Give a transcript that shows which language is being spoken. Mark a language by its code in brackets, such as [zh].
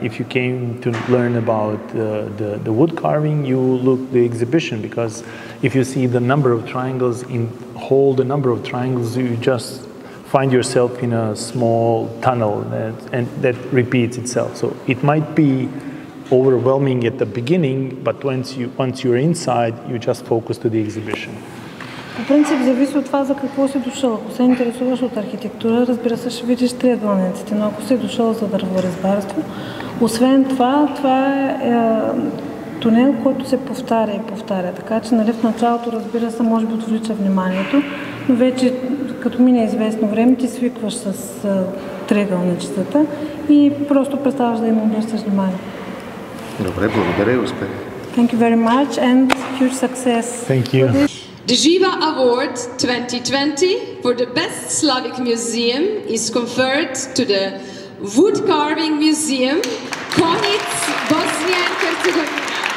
[en] If you came to learn about the wood carving, you look the exhibition, because if you see the number of triangles the number of triangles, you just find yourself in a small tunnel that repeats itself. So it might be overwhelming at the beginning, but once you're inside, you just focus to the exhibition. [bg] По принцип зависи от това за какво си дошъл. Ако се интересуваш от архитектура, разбира се, ще видиш триъгълниците, но ако си дошъл за дърворезбарство, освен това, е тунел, който се повтаря и повтаря. Така че, нали, в началото, разбира се, може би отвлича вниманието, но вече, като мине известно време, ти свикваш с триъгълничетата и просто преставаш да им обръщаш внимание. Добре, благодаря и успех. [en] Thank you very much and huge success. Thank you. The Živa Award 2020 for the Best Slavic Museum is conferred to the Wood Carving Museum, Konjic, Bosnia and Herzegovina.